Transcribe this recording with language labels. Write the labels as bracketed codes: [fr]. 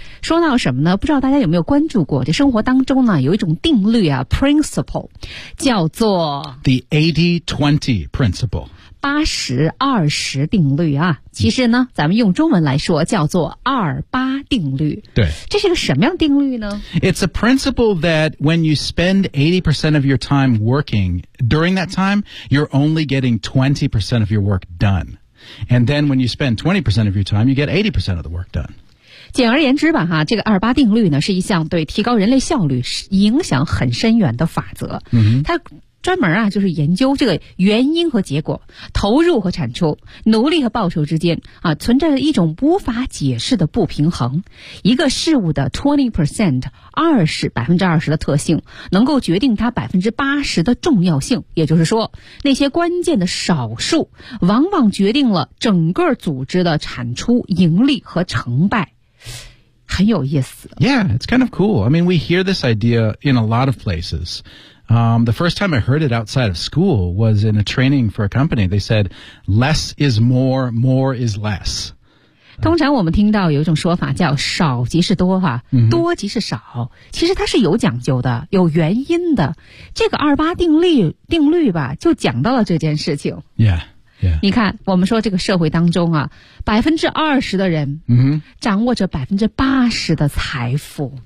[zh] 说到什么呢？不知道大家有没有关注过，这生活当中呢，有一种定律啊 ，principle， 叫做 [en] the 80-20 principle， [zh] 80-20定律啊。其实呢，咱们用中文来说叫做28定律。对，这是个什么样定律呢 [en] ？It's a principle that when you spend 80% of your time working during that time, you're only getting 20% of your work done. And then when you spend 20% of your time, you get 80% of the work done. [zh] 简而言之吧，哈，这个28定律呢，是一项对提高人类效率影响很深远的法则。嗯，它专门啊，就是研究这个原因和结果、投入和产出、努力和报酬之间啊，存在着一种无法解释的不平衡。一个事物的 20%， 20% 的特性，能够决定它80%的重要性。也就是说，那些关键的少数，往往决定了整个组织的产出、盈利和成败。很有意思。 [en] Yeah, it's kind of cool. I mean, we hear this idea in a lot of places. The first time I heard it outside of school was in a training for a company. They said, less is more, more is less. [zh] 通常我们听到有一种说法叫少即是多哈，多即是少。其实它是有讲究的，有原因的。这个28定律吧，就讲到了这件事情。 [en] Yeah. Yeah. [zh] 你看我们说这个社会当中啊 ,20% 的人掌握着80%的财富。